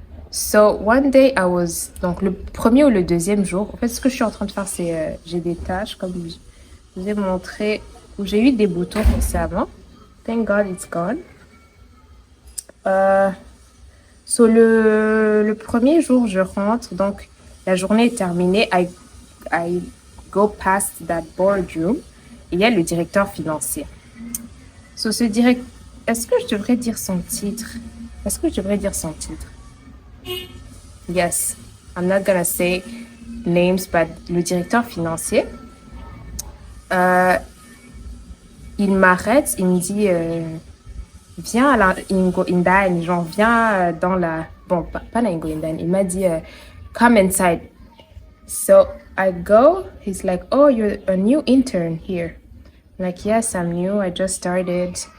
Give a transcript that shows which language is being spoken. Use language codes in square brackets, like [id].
[en] So, one day, [fr] donc le premier ou le deuxième jour, en fait, ce que je suis en train de faire, c'est, j'ai des tâches, comme je vous ai montré, où j'ai eu des boutons récemment. [en] Thank God it's gone. [fr] So, le premier jour, je rentre, donc la journée est terminée. [en] I go past that boardroom. [fr] Et il y a le directeur financier. So, est-ce que je devrais dire son titre? Est-ce que je devrais dire son titre? [en] Yes, I'm not gonna say names, but [fr] le directeur financier, il m'arrête, il me dit viens à la Ingo Indan, genre viens dans la... Bon, pas la Ingo Indan, il m'a dit [en] come inside. So I go, he's like, oh, you're a new intern here. I'm like, yes, I'm new, I just started.